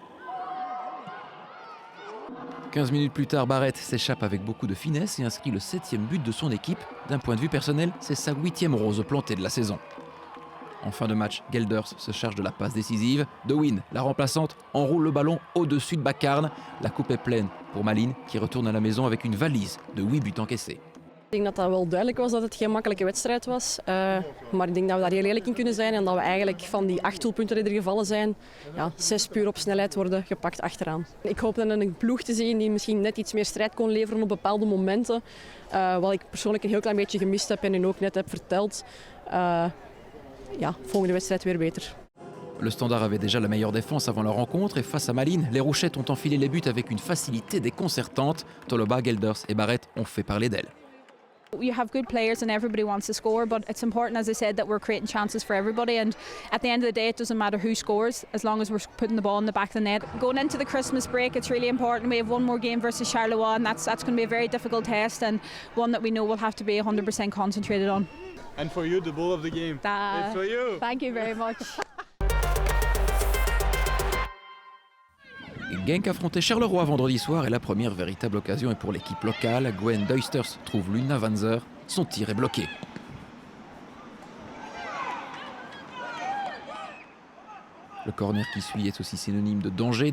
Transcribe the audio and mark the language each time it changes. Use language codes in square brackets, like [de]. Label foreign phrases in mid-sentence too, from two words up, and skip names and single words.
[fr] 15 minutes plus tard, Barrett s'échappe avec beaucoup de finesse et inscrit le 7e but de son équipe. D'un point de vue personnel, c'est sa 8e rose plantée de la saison. En fin de match, Gelders se charge de la passe décisive. De Win, la remplaçante, enroule le ballon au-dessus de Bakarn. La coupe est pleine pour Malines qui retourne à la maison avec une valise de 8 buts encaissés. [nl] Ik denk dat dat wel duidelijk was dat het geen makkelijke wedstrijd was. Maar ik denk dat we daar heel eerlijk in kunnen zijn en dat we eigenlijk van die 8 doelpunten die er gevallen zijn, 6 puur op snelheid worden gepakt achteraan. Ik hoop dan een ploeg te zien die misschien net iets meer strijd kon leveren op bepaalde momenten. Wat ik persoonlijk een heel klein beetje gemist heb en u ook net heb verteld. Volgende wedstrijd weer beter. [fr] Le Standard avait déjà la meilleure défense avant la rencontre et face à Malines, les Rouchettes ont enfilé les buts avec une facilité déconcertante. Toloba, Gelders et Barrett ont fait parler d'elles. [en] You have good players and everybody wants to score, but it's important, as I said, that we're creating chances for everybody, and at the end of the day it doesn't matter who scores as long as we're putting the ball in the back of the net. Going into the Christmas break, it's really important. We have one more game versus Charleroi, and that's going to be a very difficult test and one that we know we'll have to be 100% concentrated on. And for you, the ball of the game. It's for you. Thank you very much. [fr] Genk affrontait Charleroi vendredi soir et la première véritable occasion est pour l'équipe locale. Gwen Duisters trouve Luna Vanzer. Son tir est bloqué. Le corner qui suit est aussi synonyme de danger.